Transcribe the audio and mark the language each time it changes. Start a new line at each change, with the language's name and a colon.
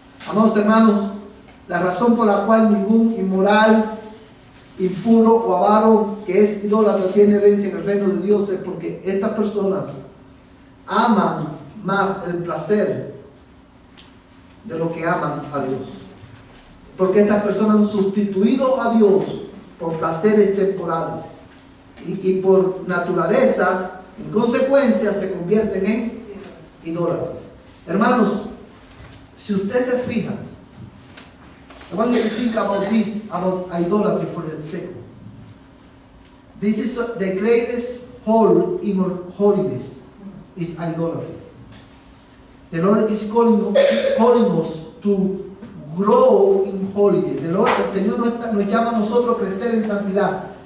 Spanish: Amados hermanos, la razón por la cual ningún inmoral, impuro o avaro, que es idólatra, tiene herencia en el reino de Dios es porque estas personas aman más el placer de lo que aman a Dios. Porque estas personas han sustituido a Dios por placeres temporales y por naturaleza, en consecuencia, se convierten en idólatras. Hermanos, si usted se fija,
English: I want you to think about this, about idolatry for a second. This is the greatest hole in our holiness, is idolatry. The Lord is calling us to grow in holiness.
Spanish: El Señor nos llama a nosotros a crecer en santidad.